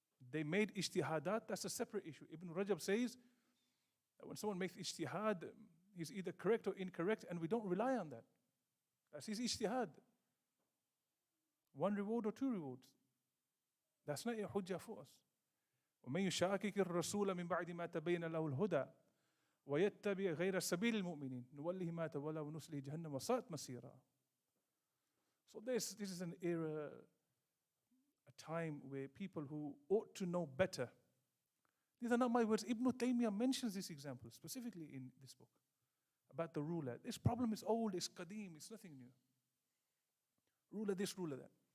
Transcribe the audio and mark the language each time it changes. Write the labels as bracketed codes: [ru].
[en] They made ijtihadat, that's a separate issue. Ibn Rajab says that when someone makes ijtihad, he's either correct or incorrect, and we don't rely on that. That's his ijtihad. 1 reward or 2 rewards. That's not a hujjah for us. [ar] ومن يشاكك الرسول من بعد ما تبين له الهدى ويتبع غير سبيل المؤمنين نوله ما تولى ونصله جهنم وساءت مصيرا. [en] So this is an era, a time where people who ought to know better. These are not my words. Ibn Taymiyyah mentions this example specifically in this book about the ruler. This problem is old, it's qadim, it's nothing new. Ruler this, ruler that.